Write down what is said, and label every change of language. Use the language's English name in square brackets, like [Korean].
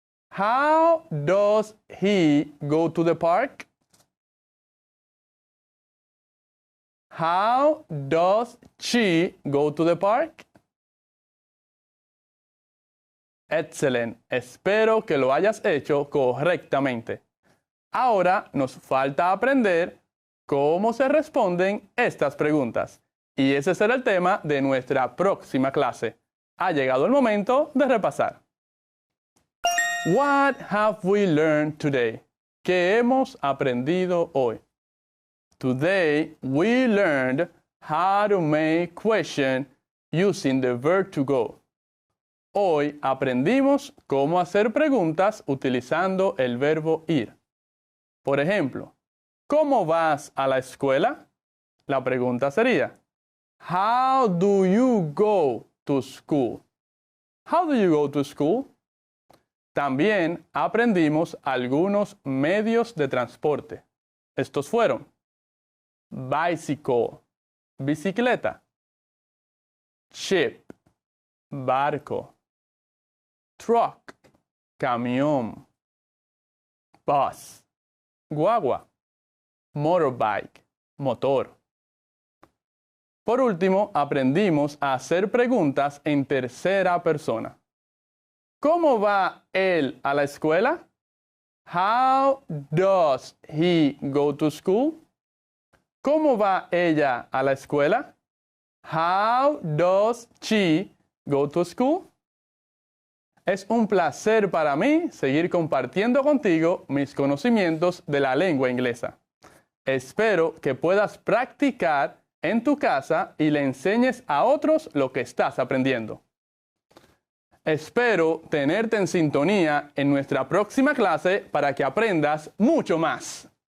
[English] How does he go to the park? How does she go to the park? [Spanish] Excelente. Espero que lo hayas hecho correctamente. Ahora nos falta aprender cómo se responden estas preguntas. Y ese será el tema de nuestra próxima clase. Ha llegado el momento de repasar. [English] What have we learned today? [Spanish] ¿Qué hemos aprendido hoy? [English] Today we learned how to make questions using the verb to go. [Spanish] Hoy aprendimos cómo hacer preguntas utilizando el verbo ir. Por ejemplo, ¿cómo vas a la escuela? La pregunta sería, [English] How do you go to school? How do you go to school? [Spanish] También aprendimos algunos medios de transporte. Estos fueron bicycle, bicicleta, ship, barco, truck, camión, bus, guagua, motorbike, motor. Por último, aprendimos a hacer preguntas en tercera persona. ¿Cómo va él a la escuela? [English] How does he go to school? [Spanish] ¿Cómo va ella a la escuela? [English] How does she go to school? [Spanish] Es un placer para mí seguir compartiendo contigo mis conocimientos de la lengua inglesa. Espero que puedas practicar en tu casa y le enseñes a otros lo que estás aprendiendo. Espero tenerte en sintonía en nuestra próxima clase para que aprendas mucho más.